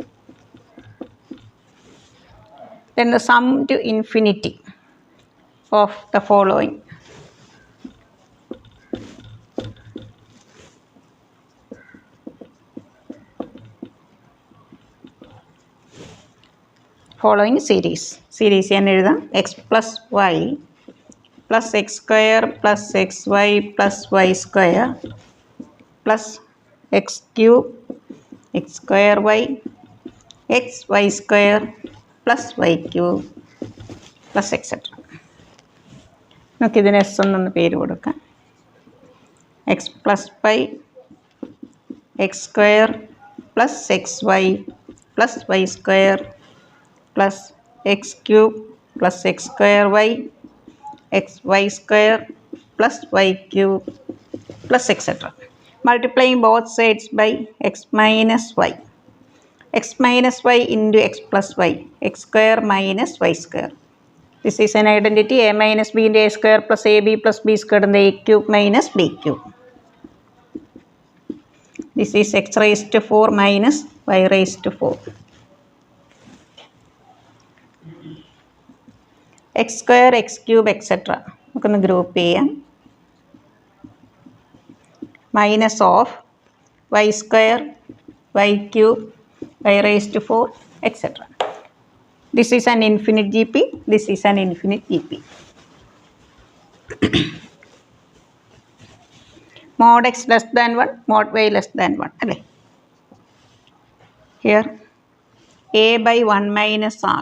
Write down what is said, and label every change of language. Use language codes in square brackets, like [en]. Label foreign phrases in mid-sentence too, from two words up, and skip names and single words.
[en] Then the sum to infinity of the following. Following series [ml] ഞാൻ എഴുതാം. [en] x plus y plus x square plus xy plus y square plus x cube x square y x y square plus y cube plus etc. [ml] നമുക്കിതിന് എസ് എന്നൊന്ന് പേര് കൊടുക്കാം. [en] x plus y x square plus xy plus y square plus x cube plus x square y x y square plus y cube plus etc. Multiplying both sides by x minus y. X minus y into x plus y, x square minus y square. This is an identity. A minus b into a square plus ab plus b squared and a cube minus b cube. This is x raised to 4 minus y raised to 4. x square x cube etc. [ml] നമുക്കൊന്ന് ഗ്രൂപ്പ് ചെയ്യാം. [en] minus of y square y cube y raised to 4 etc. This is an infinite GP, this is an infinite GP. Mod x less than 1, mod y less than 1 അല്ലേ? Here a by 1 minus r.